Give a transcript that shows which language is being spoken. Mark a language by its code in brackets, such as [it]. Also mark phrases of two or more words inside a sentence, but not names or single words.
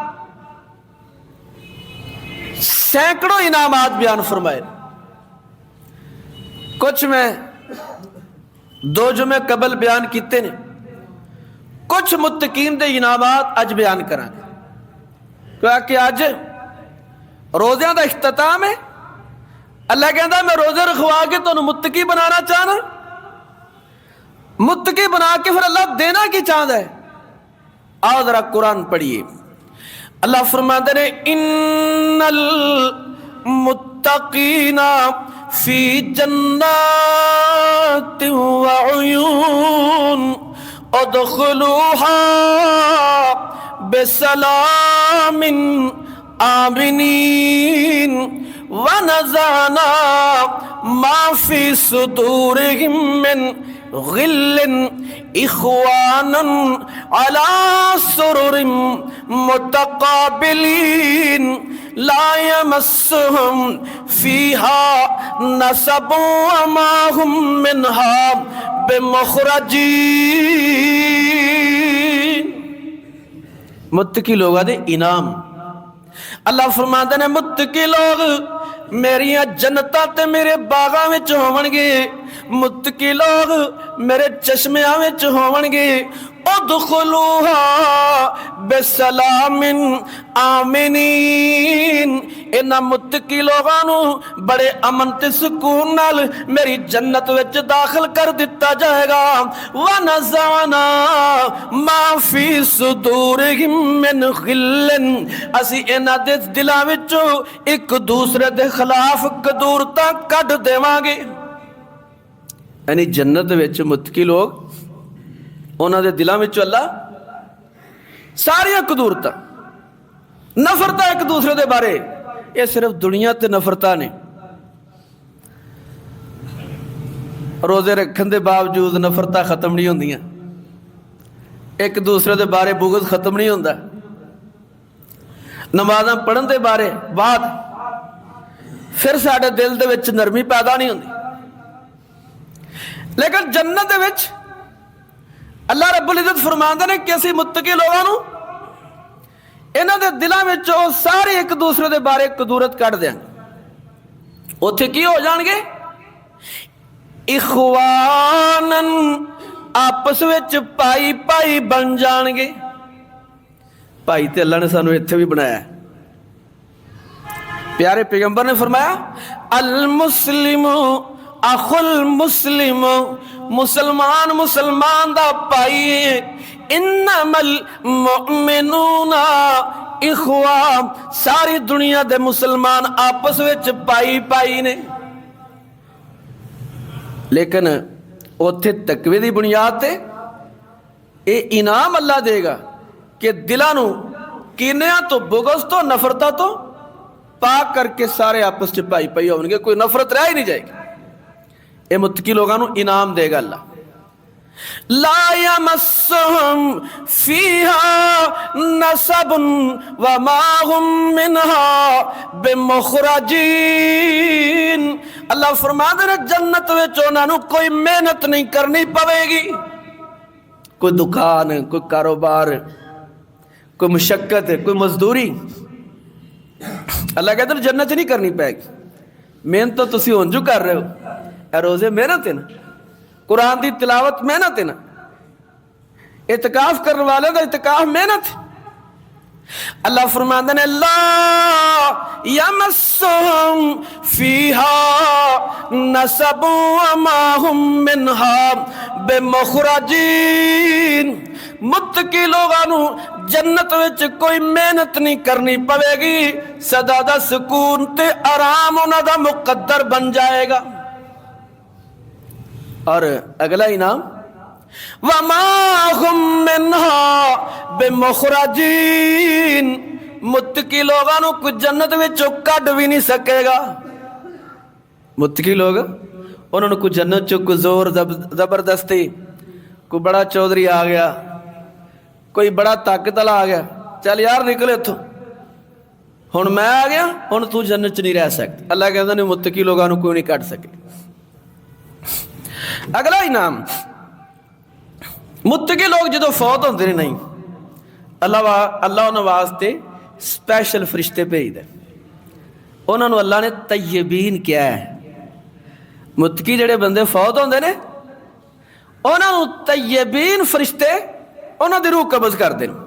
[pa] سینکڑوں انعامات بیان فرمائے کچھ میں 2 جمعے قبل بیان کیتے نے کچھ متقین دے انعامات اج بیان کریں کیونکہ اج روزیاں دا اختتام ہے اللہ کہندا میں روزے رکھوا کے تانوں متقی بنانا چاہنا متقی بنا کے پھر اللہ دینا کی چاہتا ہے آؤ ذرا قرآن پڑھیے اللہ فرماتے ہیں [ar] ان المتقین فی جنات وعیون ادخلوها بسلام آمنین ونزعنا ما فی صدورهم من غل اخوانا على سرر متقابلین لا يمسهم فيها نصب وما هم منها [pa] بمخرجین متقی لوگاں دے انعام اللہ فرماندے نے متقی لوگ میریاں جنتاں تے میرے باغاں وچ ہون گے متقی لوگ میرے چشمیاں وچ ہون گے [ar] ادخلوها بسلام [pa] آمنین انہاں متقی لوگانو بڑے امن تے سکون نال میری جنت وچ داخل کر دیتا جائے گا [ar] ونزعنا ما فی صدورہم من غل [pa] اسی انہاں دے دلاں وچوں ایک دوسرے دے خلاف قدورتاں کڈ دیواں گے یعنی جنت وچ متقی لوگ انہاں دے دلاں وچ اللہ ساری قدورتاں نفرتاں ایک دوسرے دے بارے یہ صرف دنیا تے نفرتاں نے روزے رکھن دے باوجود نفرتاں ختم نہیں ہوندیاں ایک دوسرے دے بارے بغض ختم نہیں ہوندا نمازاں پڑھن دے بارے بعد پھر ساڈے دل دے وچ نرمی پیدا نہیں ہوندی لیکن جنت دے وچ اللہ رب العزت فرماندے نے کہ اسی متقی لوگاں نو انہاں دے دلاں وچ سارے ایک دوسرے دے بارے قدورت کڈ دیاں ਉੱਥੇ ਕੀ ਹੋ ਜਾਣਗੇ? ਇਖਵਾਨਨ, ਆਪਸ ਵਿੱਚ ਭਾਈ ਭਾਈ ਬਣ ਜਾਣਗੇ। ਭਾਈ ਤੇ ਅੱਲਾ ਨੇ ਸਾਨੂੰ ਇੱਥੇ ਵੀ ਬਣਾਇਆ। ਪਿਆਰੇ ਪੈਗੰਬਰ ਨੇ ਫ਼ਰਮਾਇਆ [ar] المسلم أخو المسلم, [pa] ਮੁਸਲਮਾਨ ਮੁਸਲਮਾਨ ਦਾ ਭਾਈ ਹੈ। [ar] إنما المؤمنون إخوة, [pa] ਸਾਰੀ ਦੁਨੀਆ ਦੇ ਮੁਸਲਮਾਨ ਆਪਸ ਵਿਚ ਭਾਈ ਭਾਈ ਨੇ। ਲੇਕਿਨ ਉੱਥੇ ਤਕਵੇ ਦੀ ਬੁਨਿਆਦ ਤੇ ਯੇ ਇਨਾਮ ਅੱਲਾਹ ਦੇਗਾ ਕਿ ਦਿਲਾਂ ਨੂੰ ਕੀਨਿਆਂ ਤੋ, ਬੁਗ਼ਜ਼ ਤੋ, ਨਫ਼ਰਤਾਂ ਤੋ ਪਾਕ ਕਰਕੇ ਸਾਰੇ ਆਪਸ ਚ ਭਾਈ ਭਾਈ ਹੋਂਗੇ, ਕੋਈ ਨਫ਼ਰਤ ਰਹਿ ਹੀ ਨਹੀਂ ਜਾਏਗੀ। [ur] یہ متقی لوگوں کو انعام دےگا اللہ. [ar] لا يمسهم فيها نصب وما هم منها بمخرجين. [pa] ਅੱਲਾਹ ਫ਼ਰਮਾਤੇ ਹੈਂ ਜੰਨਤ ਵਿਚ ਉਨ੍ਹਾਂ ਨੂੰ ਕੋਈ ਮਿਹਨਤ ਨਹੀਂ ਕਰਨੀ ਪਵੇਗੀ, ਕੋਈ ਦੁਕਾਨ, ਕੋਈ ਕਾਰੋਬਾਰ, ਕੋਈ ਮੁਸ਼ੱਕਤ, ਕੋਈ ਮਜ਼ਦੂਰੀ ਅੱਲਾਹ ਕਹਿੰਦੇ ਜੰਨਤ ਚ ਨਹੀਂ ਕਰਨੀ ਪੈਗੀ। ਮਿਹਨਤ ਤੋ ਤੁਸੀ ਹੁਣ ਜੋ ਕਰ ਰਹੇ ਹੋ, ਰੋਜ਼ੇ ਮਿਹਨਤ ਹੈ ਨਾ, [ur] قرآن کی تلاوت محنت ہے نا، اعتکاف کرنے والے کا اعتکاف محنت ہے. اللہ فرماتے ہیں [ar] لا يمسهم فيها نصب وما هم منها بمخرجين. [pa] ਮੁੱਤਕੀ ਲੋਕਾਂ ਨੂੰ ਜੰਨਤ ਵਿਚ ਕੋਈ ਮਿਹਨਤ ਨਹੀਂ ਕਰਨੀ ਪਵੇਗੀ, ਸਦਾ ਦਾ ਸੁਕੂਨ ਤੇ ਆਰਾਮ ਉਨ੍ਹਾਂ ਦਾ ਮੁਕੱਦਰ ਬਣ ਜਾਏਗਾ। ਔਰ ਅਗਲਾ ਇਨਾਮ [ar] وما هم منها بمخرجين, [pa] ਮੁੱਤਕੀ ਲੋਕਾਂ ਨੂੰ ਕੋਈ ਜੰਨਤ ਵਿਚੋਂ ਕੱਢ ਭੀ ਨਹੀਂ ਸਕੇਗਾ। ਮੁੱਤਕੀ ਲੋਕ ਉਨ੍ਹਾਂ ਨੂੰ ਕੋਈ ਜੰਨਤ ਚੋਂ ਕੋਈ ਜ਼ੋਰ ਜ਼ਬਰਦਸਤੀ, ਕੋਈ ਵੱਡਾ ਚੌਧਰੀ ਆ ਗਿਆ, ਕੋਈ ਵੱਡਾ ਤਾਕਤ ਵਾਲਾ ਆ ਗਿਆ, ਚੱਲ ਯਾਰ ਨਿਕਲ ਇੱਥੋਂ, ਹੁਣ ਮੈਂ ਆ ਗਿਆ, ਹੁਣ ਤੂੰ ਜੰਨਤ ਚ ਨਹੀਂ ਰਹਿ ਸਕਦਾ। [ur] اللہ کہتا نہیں، متقی لوگوں کو کوئی نہیں کٹ سکے. [pa] ਅਗਲਾ ਇਨਾਮ, ਮੁੱਤਕੀ ਲੋਕ ਜੋ ਫ਼ੌਤ ਹੁੰਦੇ ਨੇ, ਨਹੀਂ ਅੱਲਾਹ ਉਨ੍ਹਾਂ ਵਾਸਤੇ ਸਪੈਸ਼ਲ ਫ਼ਰਿਸ਼ਤੇ ਭੇਜਦਾ। [ur] انہوں نے اللہ نے طیبین کیا ہے. [pa] ਮੁੱਤਕੀ ਜਿਹੜੇ ਬੰਦੇ ਫ਼ੌਤ ਹੁੰਦੇ ਨੇ ਉਨ੍ਹਾਂ ਨੇ ਤੱਯਬੀਨ ਫ਼ਰਿਸ਼ਤੇ ਉਨ੍ਹਾਂ ਦੀ ਰੂਹ ਕਬਜ਼ ਕਰਦੇ ਨੇ।